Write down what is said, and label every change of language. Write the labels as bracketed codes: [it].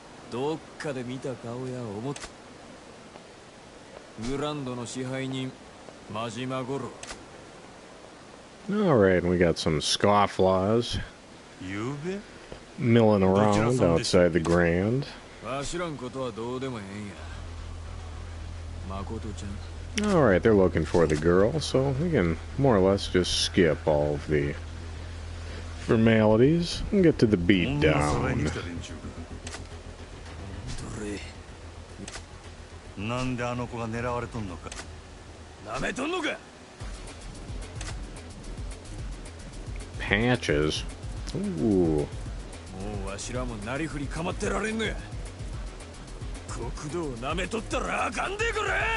[ja] どっかで見た顔や思っ。グランドの支配人、真島五郎。 [en] Alright, we got some scofflaws milling around outside the Grand. [ja] わしらんことはどうでもええんや。誠ちゃん。 [en] Alright, they're looking for the girl, so we can more or less just skip all of the formalities and get to the beat down. [ja] なんであの子が狙われとんのか。なめとんのか。 [en] Patches. Ooh. [ja] もうわしらもなりふり構ってられんのや。国道をなめとったらあかんでこれ。